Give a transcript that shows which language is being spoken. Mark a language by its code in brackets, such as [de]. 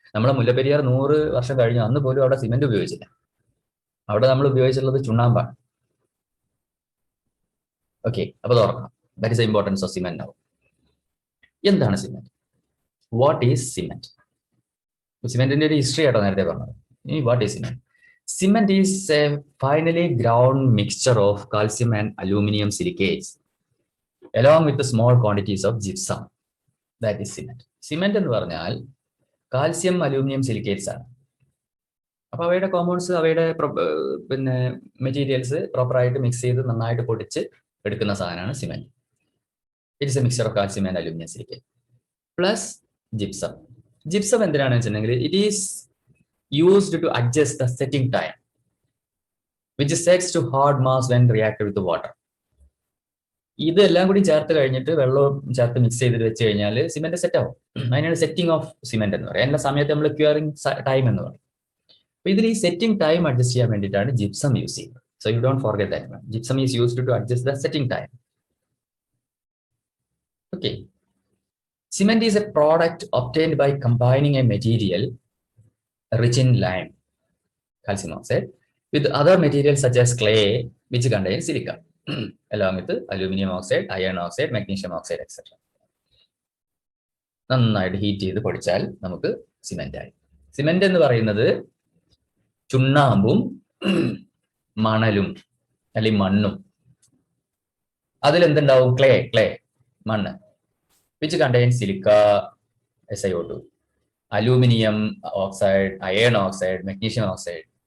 [ml] നമ്മളെ മുല്ലപ്പെരിയാർ 100 വർഷം കഴിഞ്ഞു, അന്ന് പോലും അവിടെ സിമെന്റ് ഉപയോഗിച്ചില്ല. അവിടെ നമ്മൾ ഉപയോഗിച്ചിട്ടുള്ളത് ചുണ്ണാമ്പാണ്. ഓക്കെ, അപ്പൊ അത് ഓർക്കണം. [en] That is the importance of cement now. [ml] എന്താണ് സിമെന്റ്? [en] What is cement? [ml] സിമെന്റിന്റെ ഒരു ഹിസ്റ്ററി ആട്ടോ നേരത്തെ പറഞ്ഞത്. [en] ഇനി what is cement? Cement is a finely ground mixture of calcium and aluminum silicates along with the small quantities of gypsum. That is cement. [ml] Cement എന്ന് പറഞ്ഞാൽ calcium aluminium silicates ആണ്. അപ്പൊ അവയുടെ കോമ്പൗണ്ട്സ്, അവയുടെ പിന്നെ മെറ്റീരിയൽസ് പ്രോപ്പറായിട്ട് മിക്സ് ചെയ്ത് നന്നായിട്ട് പൊടിച്ച് എടുക്കുന്ന സാധനമാണ് cement. [en] It is a mixture of calcium and aluminium silicate plus gypsum. [ml] Gypsum എന്തിനാണെന്ന് വെച്ചിട്ടുണ്ടെങ്കിൽ [en] It is used to adjust the setting time, which sets to hard mass when reacted with the water. [ml] ഇതെല്ലാം കൂടി ചേർത്ത് കഴിഞ്ഞിട്ട് വെള്ളവും ചേർത്ത് mix ചെയ്തിട്ട് വെച്ച് കഴിഞ്ഞാൽ സിമെന്റ് സെറ്റ് ആവും. അതിനാണ് സെറ്റിംഗ് ഓഫ് സിമെന്റ് എന്ന് പറയുന്നത്. എല്ലാ സമയത്ത് നമ്മൾ ക്യൂറിംഗ് ടൈം എന്ന് പറയും. അപ്പൊ ഇതിൽ ഈ സെറ്റിംഗ് ടൈം അഡ്ജസ്റ്റ് ചെയ്യാൻ വേണ്ടിയിട്ടാണ് ജിപ്സം യൂസ് ചെയ്യുന്നത്. [en] So you don't forget that one. Gypsum is used to adjust the setting time. Okay. Cement is a product obtained by combining a material rich in lime, calcium oxide, with other materials such as clay, which contain silica, along with aluminum oxide, iron oxide, magnesium oxide, etc. [ml] നന്നായിട്ട് heat ചെയ്ത് പൊടിച്ചാൽ നമുക്ക് cement ആയി. Cement എന്ന് പറയുന്നത് ചുണ്ണാമ്പും മണലും അല്ലെങ്കിൽ മണ്ണും, അതിലെന്തുണ്ടാവും? [en] Clay മണ്ണ്, which contain silica, SiO2, aluminium oxide, iron oxide, magnesium oxide.